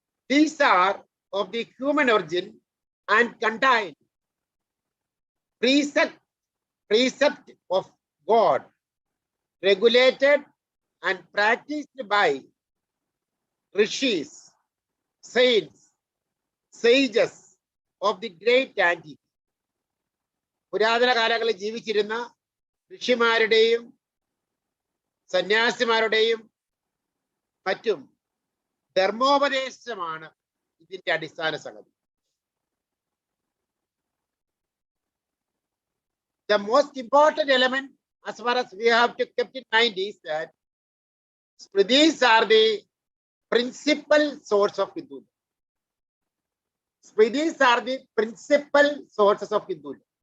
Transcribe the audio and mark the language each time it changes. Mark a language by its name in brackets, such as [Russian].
[English] These are of the human origin and contain precept of God, regulated and practiced by rishis, saints, sages of the great antiquity. [Malayalam] പുരാതന കാലങ്ങളിൽ ജീവിച്ചിരുന്ന ഋഷിമാരുടെയും സന്യാസിമാരുടെയും മറ്റും ധർമ്മോപദേശമാണ് ഇതിന്റെ അടിസ്ഥാന സംഗതി. [English] The most important element, as far as we have to keep in mind, is that Smritis are the principal source of Hindu law. Smritis are the principal sources of Hindu law.